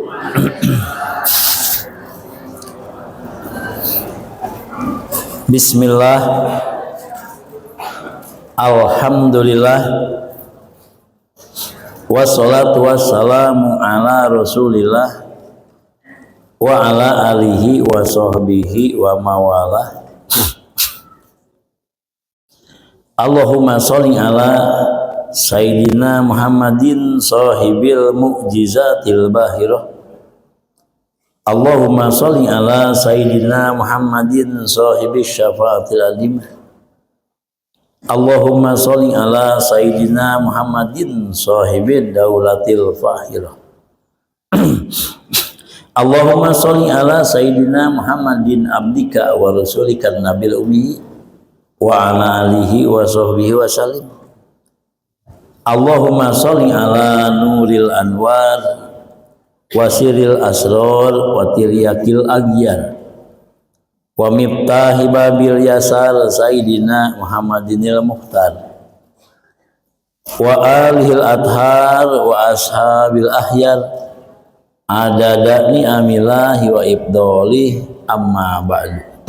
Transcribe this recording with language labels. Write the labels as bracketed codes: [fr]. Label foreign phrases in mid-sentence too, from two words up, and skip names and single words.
[ar] بسم الله، الحمد لله، والصلاة والسلام على رسول الله وعلى آله وصحبه ومن والاه. اللهم صل على سيدنا محمد صاحب المعجزة الباهرة. اللهم صل على سيدنا محمد صاحب الشفاعة العامة. اللهم صل على سيدنا محمد صاحب الدولة الفاخرة. اللهم صل على سيدنا محمد عبدك ورسولك النبي الأمي وعلى آله وصحبه وسلم. اللهم صل على نور الأنوار وسر الأسرار وترياق الأغيار ومفتاح باب اليسار سيدنا محمد المختار وآله الأطهار وأصحابه الأخيار عدد نعم الله وإفضاله أما بعد.